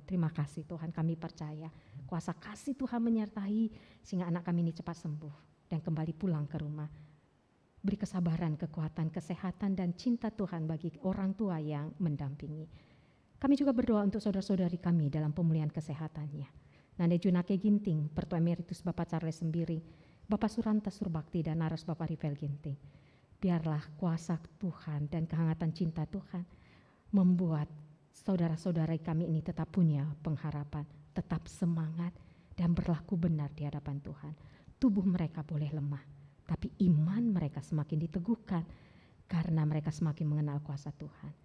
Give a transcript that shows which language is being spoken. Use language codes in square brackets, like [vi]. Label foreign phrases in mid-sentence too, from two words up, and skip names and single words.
[id] Terima kasih Tuhan, kami percaya kuasa kasih Tuhan menyertai sehingga anak kami ini cepat sembuh dan kembali pulang ke rumah. Beri kesabaran, kekuatan, kesehatan, dan cinta Tuhan bagi orang tua yang mendampingi. Kami juga berdoa untuk saudara-saudari kami dalam pemulihan kesehatannya. Nande Junake Ginting, Pertua Emeritus Bapak Charles Sembiri, Bapak Suranta Surbakti, dan Naras Bapak Rivel Ginting. Biarlah kuasa Tuhan dan kehangatan cinta Tuhan membuat saudara-saudari kami ini tetap punya pengharapan, tetap semangat, dan berlaku benar di hadapan Tuhan. Tubuh mereka boleh lemah, tapi iman mereka semakin diteguhkan karena mereka semakin mengenal kuasa Tuhan.